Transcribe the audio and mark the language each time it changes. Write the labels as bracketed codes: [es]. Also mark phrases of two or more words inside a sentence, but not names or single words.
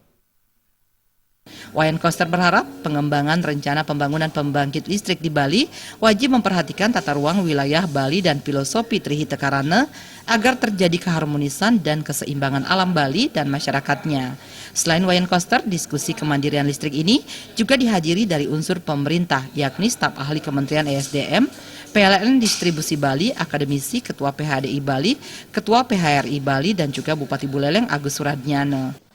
[id] Wayan Koster berharap pengembangan rencana pembangunan pembangkit listrik di Bali wajib memperhatikan tata ruang wilayah Bali dan filosofi Trihita Karana agar terjadi keharmonisan dan keseimbangan alam Bali dan masyarakatnya. Selain Wayan Koster, diskusi kemandirian listrik ini juga dihadiri dari unsur pemerintah, yakni staf ahli Kementerian ESDM, PLN Distribusi Bali, akademisi, Ketua PHDI Bali, Ketua PHRI Bali, dan juga Bupati Buleleng Agus Suradnyana.